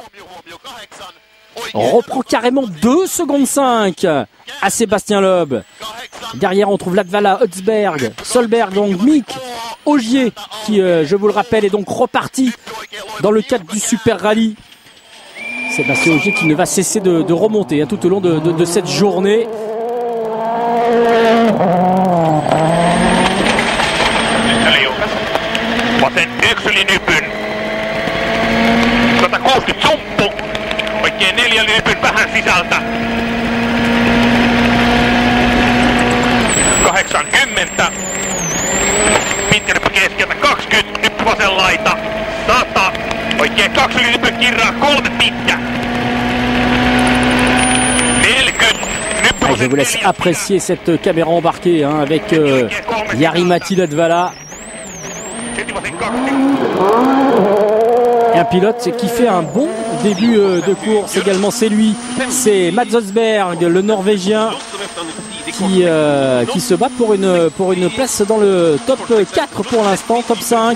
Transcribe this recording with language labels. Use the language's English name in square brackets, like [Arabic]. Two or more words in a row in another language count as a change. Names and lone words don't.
[French] On reprend carrément 2 secondes 5 à Sébastien Loeb. Derrière, on trouve Latvala, Ösberg, Solberg, donc Mick, Ogier, qui, je vous le rappelle, est donc reparti dans le cadre du Super Rallye. Sébastien Ogier qui ne va cesser de remonter tout au long de cette journée. [Finnish] Oikein 4 nypyn vähän sisältä. 80. Pitkä nyppy keskeltä 20. Nyppy vasen laita. 100. Oikein 2 nypyn kirraa. 3 pitkä. 40. [French] Je vous laisse apprécier cette caméra embarquée avec Jari-Matti Latvala. Un pilote qui fait un bon début de course également, c'est lui, c'est Mats Ösberg, le Norvégien, qui se bat pour une place dans le top 4 pour l'instant, top 5.